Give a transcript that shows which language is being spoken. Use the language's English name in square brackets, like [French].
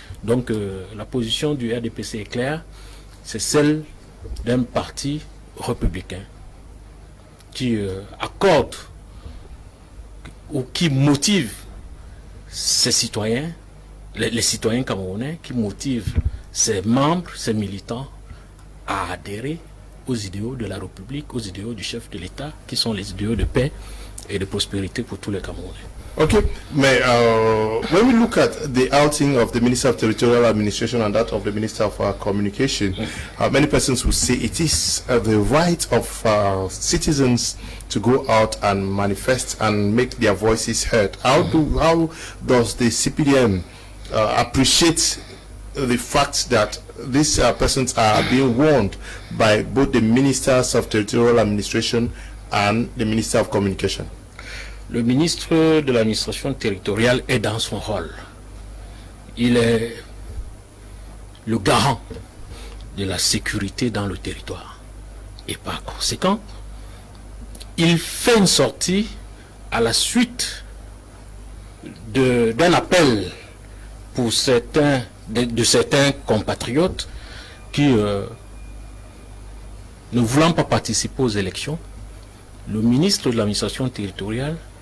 [French] Donc la position du RDPC est claire, c'est celle d'un parti républicain qui accorde ou qui motive ses citoyens, les citoyens camerounais, qui motive ses membres, ses militants à adhérer aux idéaux de la République, aux idéaux du chef de l'État, qui sont les idéaux de paix et de prospérité pour tous les Camerounais. [English] Okay, when we look at the outing of the Minister of Territorial Administration and that of the Minister of Communication, many persons will say it is the right of citizens to go out and manifest and make their voices heard. How does the CPDM appreciate the fact that these persons are being warned by both the Ministers of Territorial Administration and the Minister of Communication? [French] Le ministre de l'administration territoriale est dans son rôle. Il est le garant de la sécurité dans le territoire. Et par conséquent, il fait une sortie à la suite d'un appel pour certains compatriotes qui, ne voulant pas participer aux élections, le ministre de l'administration territoriale